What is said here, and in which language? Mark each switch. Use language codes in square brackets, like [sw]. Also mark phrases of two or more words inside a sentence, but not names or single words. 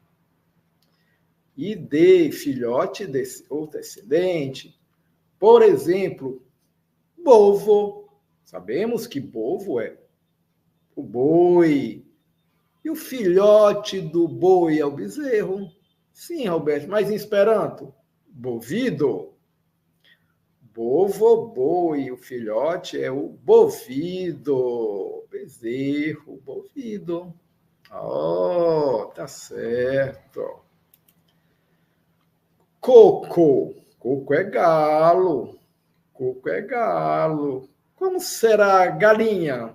[pt] Ide, filhote ou descendente. Por exemplo, bovo. Sabemos que bovo é o boi. E o filhote do boi é o bezerro? Sim, Roberto, mas em esperanto, bovido. Bovo, boi, o filhote é o bovido. Bezerro, bovido. Oh, tá certo. Coco. Coco é galo. Coco é galo. Como será galinha?